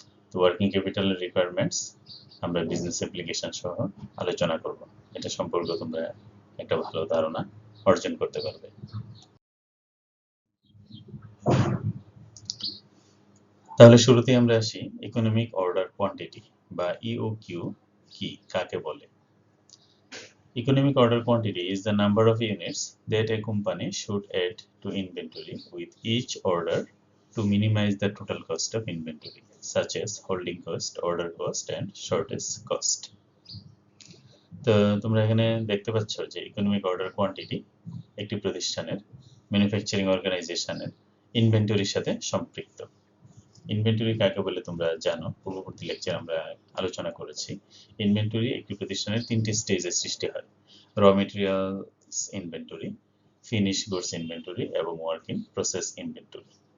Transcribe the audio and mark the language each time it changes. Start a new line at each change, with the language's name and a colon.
Bangla: তো working ক্যাপিটালের requirements আমরা business application সহ আলোচনা করব। এটা সম্পর্কে তোমরা একটা ভালো ধারণা অর্জন করতে পারবে। তাহলে শুরুতেই আমরা আসি ইকোনমিক অর্ডার কোয়ান্টিটি বা ইওকিউ কি, কাকে বলে।
English: Economic order quantity is the number of units that a company should add to inventory with each order to minimize the total cost of inventory, such as holding cost, order cost, and shortage cost.
Bangla: তো তোমরা এখানে দেখতে পাচ্ছ যে economic order quantity একটি প্রতিষ্ঠানের manufacturing অর্গানাইজেশনের ইনভেন্টরির সাথে সম্পৃক্ত। ইনভেন্টরি কাকে বলে তোমরা জানো, পূর্ববর্তী লেকচার আমরা আলোচনা করেছি। ইনভেন্টরি একটি প্রতিষ্ঠানের তিনটি স্টেজে সৃষ্টি হয়: raw materials inventory, finish goods inventory এবং ওয়ার্ক ইন প্রসেস ইনভেন্টরি।